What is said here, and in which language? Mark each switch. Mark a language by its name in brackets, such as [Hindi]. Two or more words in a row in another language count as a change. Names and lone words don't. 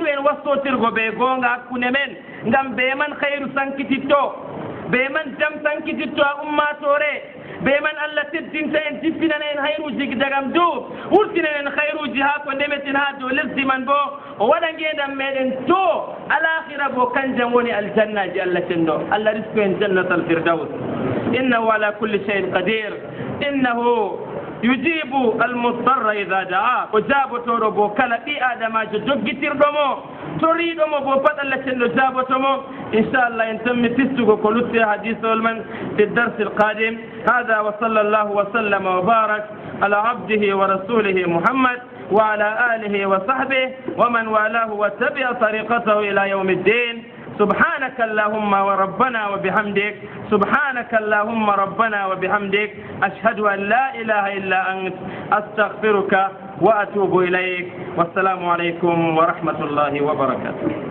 [Fula] en wastotirgo ɓe goonga hakkunde men ngam ɓe man hayru sankititto ɓe man jam sankititto a ummatore ɓe man allah teddinta en jippinana en hayruji dagam dow wurtina en hayruji ha ko ndemetin ha dow lesdi man bo o waɗa ngendam meɗen to alakhira bo kanjam woni aljannaji allah cenɗo allah risku en [Arabic] جنة الفردوس إنه على كل شيء قدير إنه يجيب المضطر إذا دعا o jaabotoɗo bo kala ɓi adamajo jogguitirɗomo toriɗomo bo pat allah cenɗo jaabotomo إن شاء الله [Fula] en tammi fistugo ko lutti hadisol man [Arabic] في درس القادم هذا وصلى الله وسلم وبارك على عبده ورسوله محمد وعلى آله وصحبه ومن والاه وتبع طريقته إلى يوم الدين سبحانك اللهم وربنا وبحمدك سبحانك اللهم ربنا وبحمدك أشهد أن لا إله إلا أنت أستغفرك وأتوب إليك والسلام عليكم ورحمة الله وبركاته